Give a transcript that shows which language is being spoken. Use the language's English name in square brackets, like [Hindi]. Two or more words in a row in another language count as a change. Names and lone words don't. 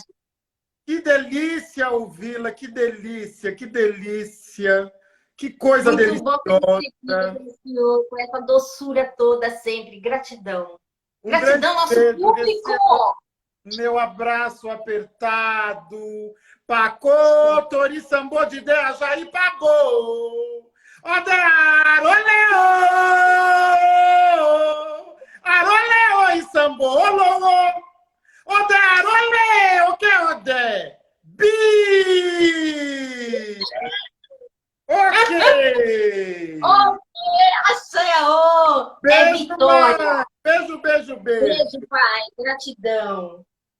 [Portuguese] que delícia ouvi-la, que delícia, que delícia. Que coisa Muito bom deliciosa. ter senhor, com essa doçura toda sempre. Gratidão. Um Gratidão, nosso beijo, público. Meu abraço apertado. Pacô, Tori Sambô de Dea, Jair Pagô. Odear, oleo. Aroleo e Sambô, olô. Odear, oleo, que ode. Bi. Ok. Axé, é Beijo, vitória. mãe. Beijo, beijo, beijo. Beijo, pai. Gratidão.